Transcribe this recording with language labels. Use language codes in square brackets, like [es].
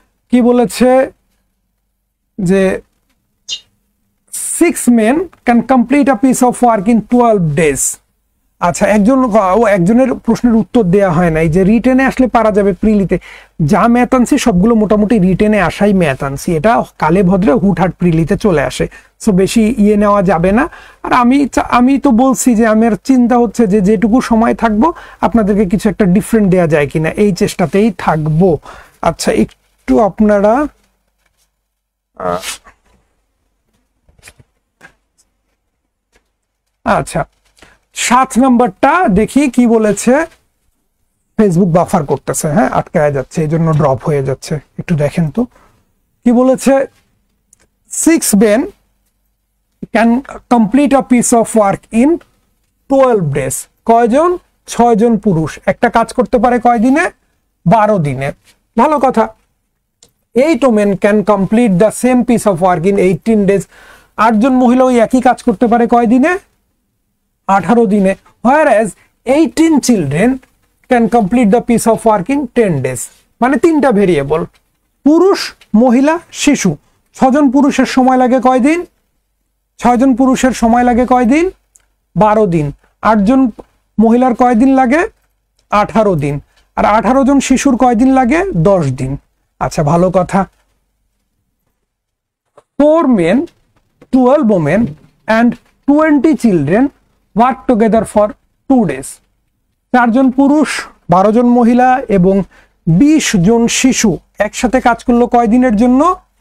[bn] কি বলেছে যে [en] 6 men can complete a piece of work in 12 days। [bn] আচ্ছা, একজনের প্রশ্নের উত্তর দেয়া হয় নাই যে রিটেনে আসলে পারা যাবে। প্রিলিতে যা ম্যাথ আনছি সবগুলো মোটামুটি রিটেনে আসাই ম্যাথ আনছি, এটা কালে ভদ্রে হুটহাট প্রিলিতে চলে আসে, সো বেশি নেওয়া যাবে না। আর আমি তো বলছি যে আমার চিন্তা হচ্ছে যে যেটুকু সময় থাকবো আপনাদেরকে কিছু একটা ডিফারেন্ট দেয়া যায় কিনা, এই চেষ্টাতেই থাকবো। আচ্ছা, একটু আপনারা আচ্ছা 7 নম্বরটা দেখি কি বলেছে। ফেসবুক বাফার করতেছে, হ্যাঁ আটকায় যাচ্ছে, এই জন্য ড্রপ হয়ে যাচ্ছে, একটু দেখেন তো কি বলেছে। [en] 6 men can complete a piece of work in 12 days। [bn] কয়জন? 6 জন পুরুষ একটা কাজ করতে পারে কয় দিনে? 12 দিনে। ভালো কথা। [en] 8 men can complete the same piece of work in 18 days। [bn] 8 জন মহিলা ওই একই কাজ করতে পারে কয় দিনে? 18 দিনে। [en] whereas 18 children can complete the piece of work in 10 days। [bn] মানে 3টা ভেরিয়েবল, পুরুষ, মহিলা, শিশু। 6 জন পুরুষের সময় লাগে কয় দিন? 6 জন পুরুষের সময় লাগে কয় দিন? 12 দিন। 8 জন মহিলার কয় দিন লাগে? 18 দিন। আর 18 জন শিশুর কয় দিন লাগে? 10 দিন। আচ্ছা, ভালো কথা। [en] 4 men, 12 women and 20 children work together for 2 days। [bn] 4 জন পুরুষ, 12 জন মহিলা এবং 20 জন শিশু একসাথে কাজ করলো কয় দিনের জন্য?